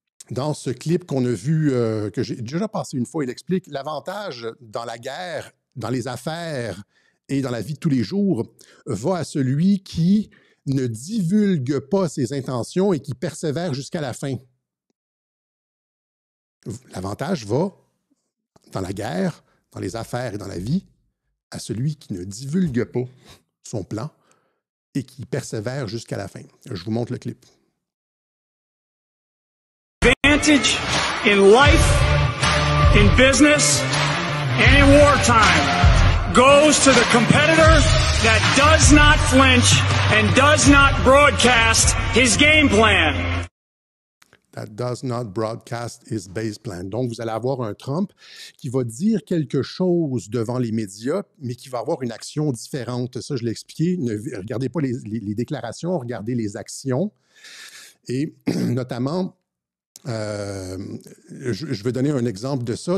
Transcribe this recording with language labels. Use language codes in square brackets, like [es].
[fr] Dans ce clip qu'on a vu, que j'ai déjà passé une fois, il explique l'avantage dans la guerre, dans les affaires et dans la vie de tous les jours va à celui qui ne divulgue pas ses intentions et qui persévère jusqu'à la fin. L'avantage va dans la guerre, dans les affaires et dans la vie à celui qui ne divulgue pas son plan et qui persévère jusqu'à la fin. Je vous montre le clip. [en] Advantage in life, in business, and in wartime goes to the competitor that does not flinch and does not broadcast his game plan. that does not broadcast his base plan. [fr] Donc, vous allez avoir un Trump qui va dire quelque chose devant les médias, mais qui va avoir une action différente. Ça, je l'ai expliqué. Ne regardez pas les déclarations, regardez les actions. Et notamment, je vais donner un exemple de ça.